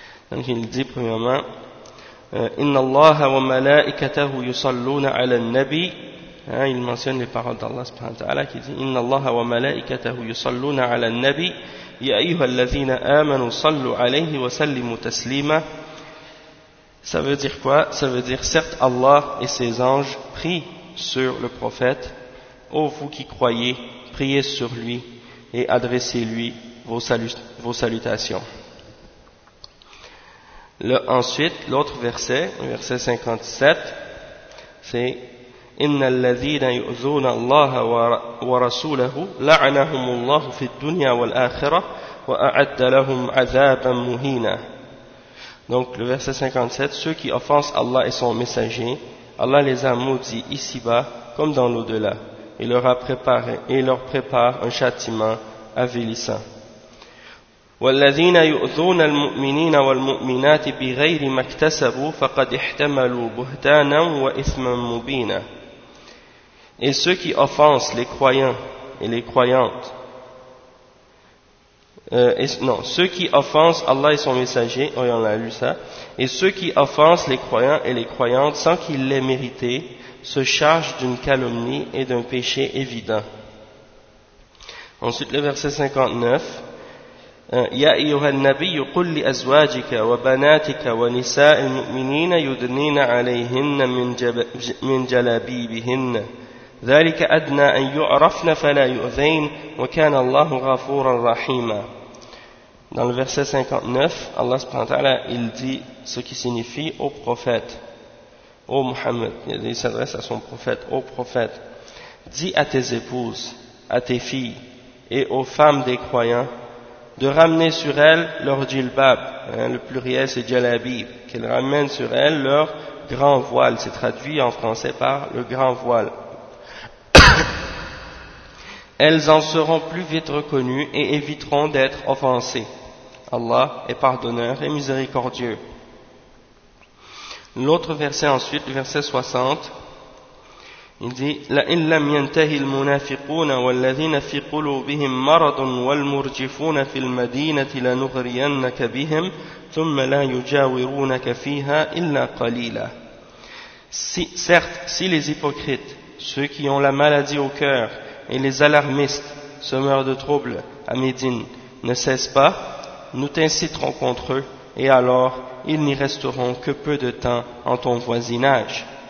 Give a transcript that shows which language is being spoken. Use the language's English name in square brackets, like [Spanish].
[French] Donc, il dit premièrement, [Arabic] « Inna Allah wa malaikatahu yusalluna ala nabi » [French] il mentionne les paroles d'Allah subhanahu wa ta'ala qui dit [Arabic] « Inna Allah wa malaikatahu yusalluna ala nabi » يا أيها الذين آمنوا صلوا عليه وسلموا تسليما. [French] Ça veut dire quoi? Ça veut dire certes Allah et ses anges prient sur le prophète. Ô vous qui croyez, priez sur lui et adressez-lui vos salutations. Ensuite, l'autre verset, verset 57, c'est [Arabic] إن الذين يؤذون الله ورسوله لعنهم الله في الدنيا والآخرة وأعد لهم عذابا مهينا. [French] Donc le verset 57, ceux qui offensent Allah et son messager, Allah les a maudits ici-bas comme dans l'au-delà, et leur a préparé et leur prépare un châtiment avilissant. [Arabic] والذين يؤذون المؤمنين والمؤمنات بغير ما اكتسبوا فقد احتملوا بهتانا وإثما مبينا. [French] Et ceux qui offensent les croyants et les croyantes, ceux qui offensent Allah et son messager, oui, on a lu ça, et ceux qui offensent les croyants et les croyantes sans qu'ils l'aient mérité, se chargent d'une calomnie et d'un péché évident. Ensuite, le verset 59. [Arabic] يا أيها النبي قل لأزواجك وبناتك ونساء المؤمنين يدنين عليهن من جلابيبهن. ذلك أدنى أن يعرفن فلا يؤذين وكان الله غفورا رحيما. [French] Dans le verset 59, Allah subhanahu wa ta'ala, il dit ce qui signifie au prophète, ô Muhammad, il s'adresse à son prophète, ô prophète, dis à tes épouses, à tes filles et aux femmes des croyants de ramener sur elles leur djilbab, le pluriel c'est djalabib, qu'elles ramènent sur elles leur grand voile, c'est traduit en français par le grand voile. Elles en seront plus vite reconnues et éviteront d'être offensées. Allah est pardonneur et miséricordieux. L'autre verset ensuite, le verset 60, il dit: [Arabic] لَإِنْ لَمْ يَنْتَهِ الْمُنَافِقُونَ وَالَّذِينَ فِي قُلُوبِهِمْ مَرَضٌ وَالْمُرْجِفُونَ فِي الْمَدِينَةِ لَنُغْرِيَنَّكَ بِهِمْ ثُمَّ لَا يُجَاوِرُونَكَ فِيهَا إِلَّا قَلِيلًا. [French] Si, certes, si les hypocrites, ceux qui ont la maladie au cœur, et les alarmistes, semeurs de troubles, à Médine, ne cessent pas, nous t'inciterons contre eux, et alors ils n'y resteront que peu de temps en ton voisinage.